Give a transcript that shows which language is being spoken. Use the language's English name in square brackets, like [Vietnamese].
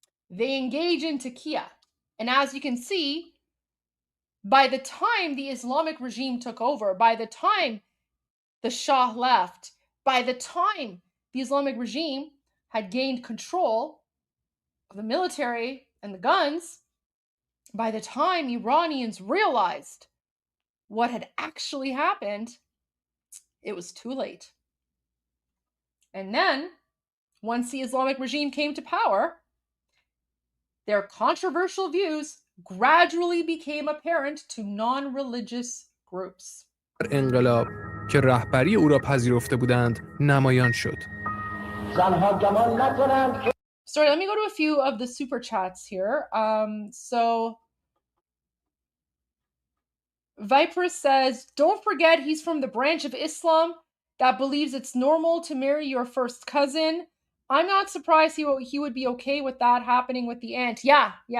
[English] They engage in taqiyya. And as you can see, by the time the Islamic regime took over, by the time the Shah left, by the time the Islamic regime had gained control of the military and the guns, by the time Iranians realized what had actually happened, it was too late. And then, once the Islamic regime came to power, their controversial views gradually became apparent to non-religious groups. [Persian] انقلاب که رهبری او را پذیرفته بودند نمایان شد. [English] Sorry, let me go to a few of the super chats here. So Viper says, don't forget he's from the branch of Islam that believes it's normal to marry your first cousin. I'm not surprised he would be okay with that happening with the aunt. Yeah.